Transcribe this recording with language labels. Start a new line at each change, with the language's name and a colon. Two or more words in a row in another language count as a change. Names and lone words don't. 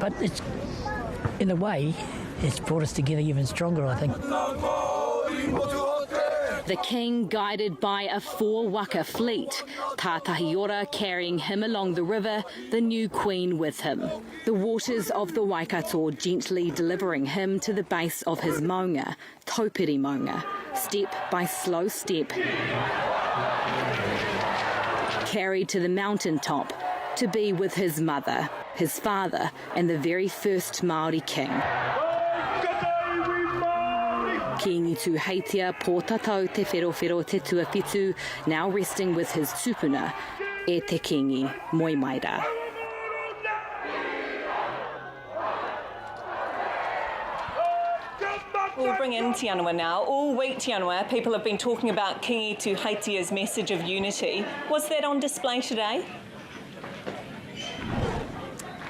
English: But it's, in a way, it's brought us together even stronger, I think. The king guided by a 4 waka fleet, Tātahiora carrying him along the river, the new queen with him. The waters of the Waikato gently delivering him to the base of his maunga, Taupiri maunga, step by slow step, carried to the mountaintop to be with his mother, his father, and the very first Maori king. Kiingi Tuheitia, Potatau, te Wherowhero, te Tuawhitu, now resting with his tupuna,
Māori: e te Kingi, moi maira.
English: We'll bring in Te Anua now. All week, Te Anua, people have been talking about Kingi Tuheitia's message of unity. Was that on display today?